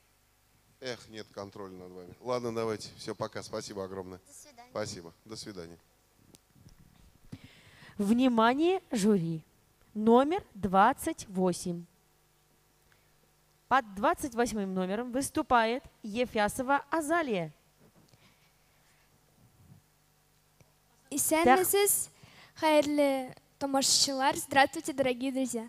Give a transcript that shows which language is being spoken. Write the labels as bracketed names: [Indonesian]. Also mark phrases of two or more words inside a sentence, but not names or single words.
[Russian] Эх, нет контроля над вами. Ладно, давайте. Все, пока. Спасибо огромное. До свидания. Спасибо. До свидания. Внимание, жюри. Номер 28. Под 28 номером выступает Ефясова Азалия. [Tatar] Исәнмесез, хәерле тамашачылар. [Russian] Здравствуйте, дорогие друзья.